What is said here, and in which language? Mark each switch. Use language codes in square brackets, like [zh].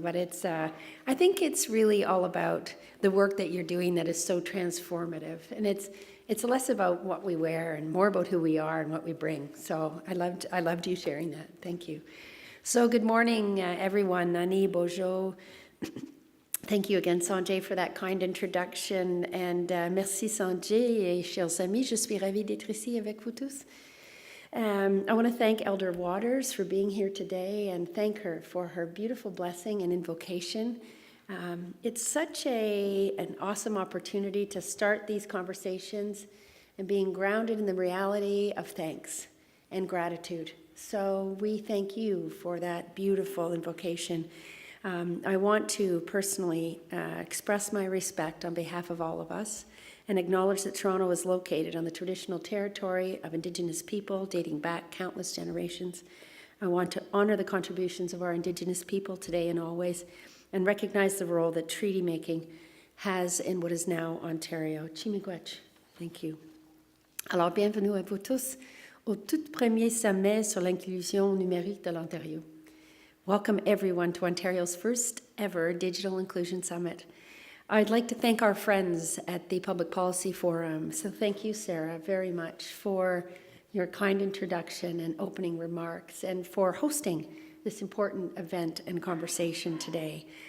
[en] But I think it's really all about the work that you're doing that is so transformative. And it's less about what we wear and more about who we are and what we bring. So I loved you sharing that. Thank you. So good morning, everyone. Nani, Bojo. Thank you again, Sanjay, for that kind introduction. [fr] And merci, Sanjay, et chers amis. Je suis ravie d'être ici avec vous tous. [en] I want to thank Elder Waters for being here today and thank her for her beautiful blessing and invocation. It's such an awesome opportunity to start these conversations and being grounded in the reality of thanks and gratitude. So we thank you for that beautiful invocation. I want to personally express my respect on behalf of all of us and acknowledge that Toronto is located on the traditional territory of Indigenous people dating back countless generations. I want to honor the contributions of our Indigenous people today and always and recognize the role that treaty making has in what is now Ontario. Chimigwech, thank you. [fr] Alors, bienvenue à vous tous au tout premier sommet sur l'inclusion numérique de l'Ontario. [en] Welcome everyone to Ontario's first ever Digital Inclusion Summit. I'd like to thank our friends at the Public Policy Forum. So thank you, Sarah, very much for your kind introduction and opening remarks and for hosting this important event and conversation today.